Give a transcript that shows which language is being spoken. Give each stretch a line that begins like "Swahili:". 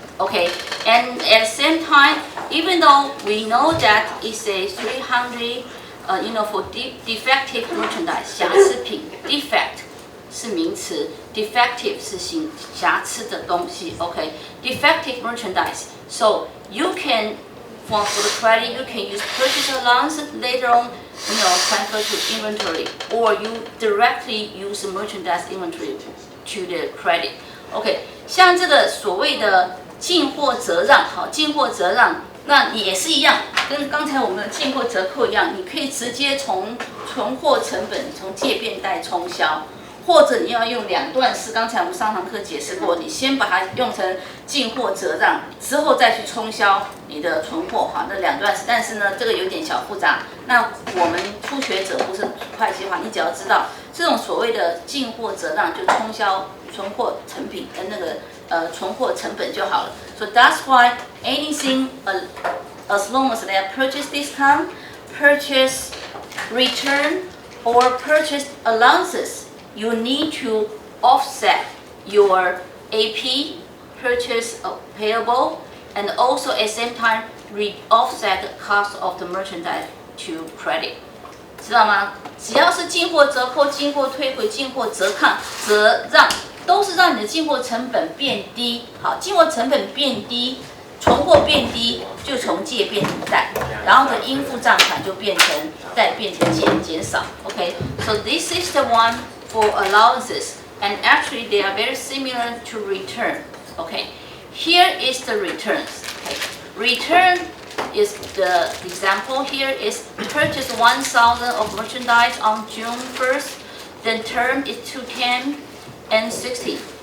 English: Okay, and at the same time, even though we know that it's a 300, for defective merchandise,
Chinese: 瑕疵品 defect 是名词 ，defective 是瑕疵的东西。
English: Okay, defective merchandise. So you can, for the credit, you can use purchase allowance later on, transfer to inventory, or you directly use merchandise inventory to the credit.
Chinese: Okay, 像这个所谓的进货折让，好，进货折让，那也是一样，跟刚才我们的进货折扣一样，你可以直接从存货成本从借变贷冲销，或者你要用两段式，刚才我们上堂课解释过，你先把它用成进货折让，之后再去冲销你的存货，哈，那两段式。但是呢，这个有点小复杂。那我们初学者不是会计话，你只要知道这种所谓的进货折让，就冲销存货成品的那个存货成本就好了。
English: So that's why anything as long as they have purchase discount, purchase return, or purchase allowances, you need to offset your AP, purchase payable, and also at the same time offset the cost of the merchandise to credit.
Chinese: 知道吗？只要是进货折扣、进货退回、进货折让，都是让你的进货成本变低。好，进货成本变低，存货变低，就从借变成贷，然后的应付账款就变成贷，变成减少。
English: Okay, so this is the one for allowances, and actually they are very similar to return. Okay, here is the returns. Okay, return is the example here is purchase 1,000 of merchandise on June 1st, then term is 210 and 60.